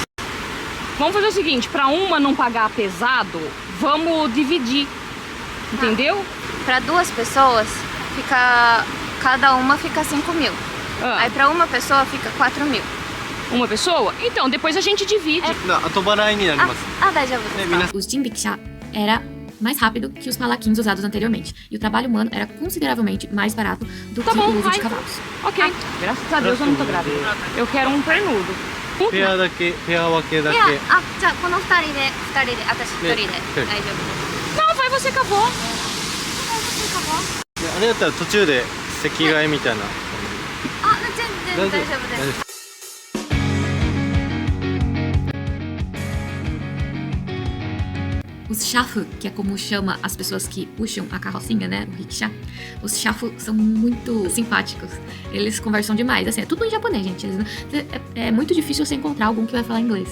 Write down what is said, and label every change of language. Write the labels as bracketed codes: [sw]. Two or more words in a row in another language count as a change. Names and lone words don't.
[pt] Vamos fazer o seguinte, pra uma não pagar pesado, vamos dividir, entendeu? Pra 2 pessoas, cada uma fica 5 mil. Aí pra uma pessoa fica 4 mil. Uma pessoa? Então, depois a gente divide. [ja] 後払いになります。大丈夫ですか？ [pt] Os jinricksha era mais rápido que os palaquins usados anteriormente. E o trabalho humano era consideravelmente mais barato do Tá que bom, o uso vai. de cavalos. Ok. Graças a Deus eu não tô grávida. Eu quero um pernudo. [ja] ペアだけペア分けだけいや、あ、じゃあこの2人で、私1人で大丈夫です。 [pt] Não, vai você acabou. [ja] いやあれだったら途中で席替えみたいなあ、全然大丈夫です。 [pt] Os chafu, que é como chama as pessoas que puxam a carrocinha, né, o rickshaw, os chafu são muito simpáticos. Eles conversam demais, assim, é tudo em japonês, gente. É muito difícil você encontrar algum que vai falar inglês.